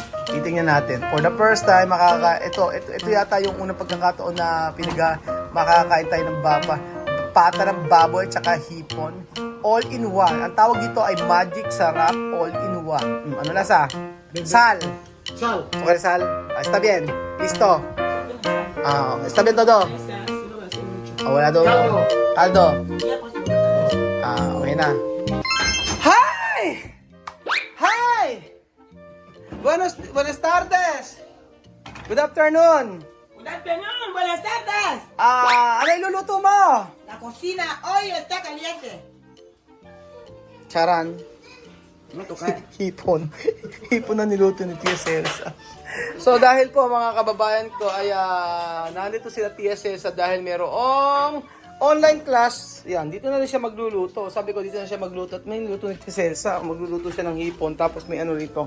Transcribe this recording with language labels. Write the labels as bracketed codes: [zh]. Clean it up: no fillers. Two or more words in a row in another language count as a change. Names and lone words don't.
[tl] Titingnan natin. [en] For the first time, [tl] ito yata yung unang pagkakataon na makakain tayo ng pata ng baboy tsaka hipon. [en] All in one. [tl] Ang tawag dito ay Magic Sarap All in One. Ano lasa? [es] Sal. Sal. Okay, sal. Está bien. Listo. Está bien todo. [tl] Wala daw. Caldo. Okay na. [en] Hi! Hi! [es] Buenas tardes! [en] Good afternoon! Good afternoon, [es] buenas tardes. [tl] Ano iluluto mo? [es] La cocina hoy está caliente. Charan. No tocar. [tl] Hipon. Hipon na niluto ni Tia Celsa. So dahil po mga kababayan ko ay nandito sila Tia Celsa dahil merong online class. Yan, dito na rin siya magluluto. Sabi ko dito na siya magluto at may niluto ni Tia Celsa. Magluluto siya ng hipon tapos may ano rito.